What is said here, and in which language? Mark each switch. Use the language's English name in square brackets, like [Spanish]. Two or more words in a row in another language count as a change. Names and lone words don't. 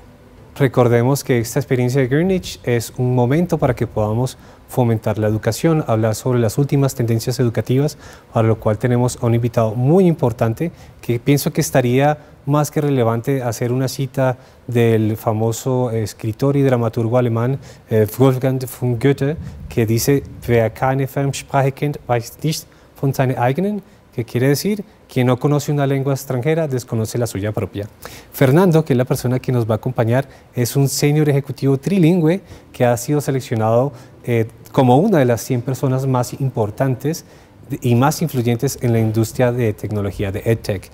[Spanish] Recordemos que esta experiencia de Greenwich es un momento para que podamos fomentar la educación, hablar sobre las últimas tendencias educativas, para lo cual tenemos a un invitado muy importante que pienso que estaría más que relevante hacer una cita del famoso escritor y dramaturgo alemán Wolfgang von Goethe, que dice: [German] "Wer keine Fremdsprache kennt, weiß nicht von seiner eigenen", [Spanish] que quiere decir: quien no conoce una lengua extranjera desconoce la suya propia. Fernando, que es la persona que nos va a acompañar, es un senior ejecutivo trilingüe que ha sido seleccionado como una de las 100 personas más importantes y más influyentes en la industria de tecnología, de EdTech.